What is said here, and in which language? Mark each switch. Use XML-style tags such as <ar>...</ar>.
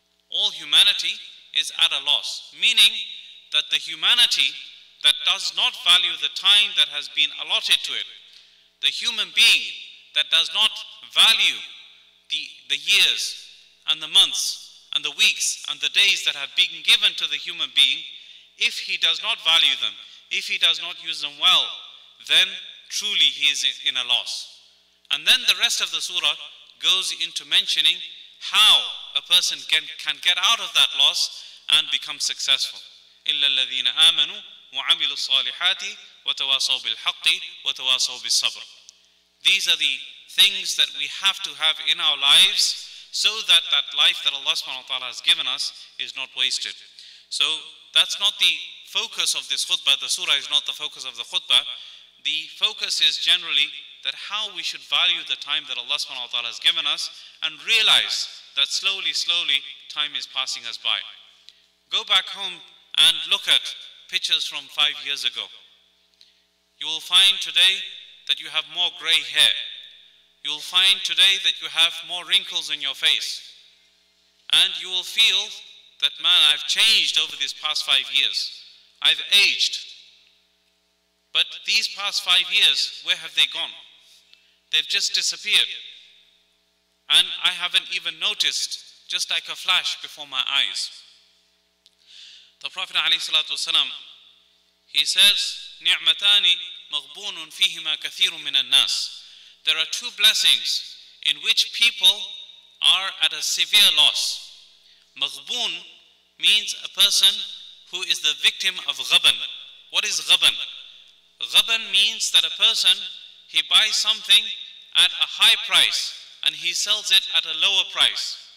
<en>All humanity is at a loss, meaning that the humanity that does not value the time that has been allotted to it, the human being that does not value the years and the months and the weeks and the days that have been given to the human being, if he does not value them, if he does not use them well, then truly he is in a loss. And then the rest of the surah goes into mentioning how a person can get out of that loss and become successful.</en> <ar>إِلَّا الَّذِينَ آمَنُوا وعملوا الصالحات وتواصوا بالحق وتواصوا بالصبر.</ar> <en>These are the things that we have to have in our lives so that that life that Allah subhanahu wa ta'ala has given us is not wasted. So that's not the focus of this khutbah. The surah is not the focus of the khutbah. The focus is generally that how we should value the time that Allah subhanahu wa ta'ala has given us and realize that slowly, time is passing us by. Go back home and look at pictures from 5 years ago. You will find today that you have more gray hair. You will find today that you have more wrinkles in your face. And you will feel that, man, I've changed over these past 5 years. I've aged. But these past 5 years, where have they gone? They've just disappeared. And I haven't even noticed, just like a flash before my eyes. The Prophet ﷺ, he says,</en> <ar>نِعْمَتَانِ مَغْبُونٌ فِيهِمَا كَثِيرٌ مِنَ النَّاسِ.</ar> <en>There are two blessings in which people are at a severe loss. Maghbun means a person who is the victim of ghaban. What is ghaban? Ghaban means that a person, he buys something at a high price and he sells it at a lower price.</en>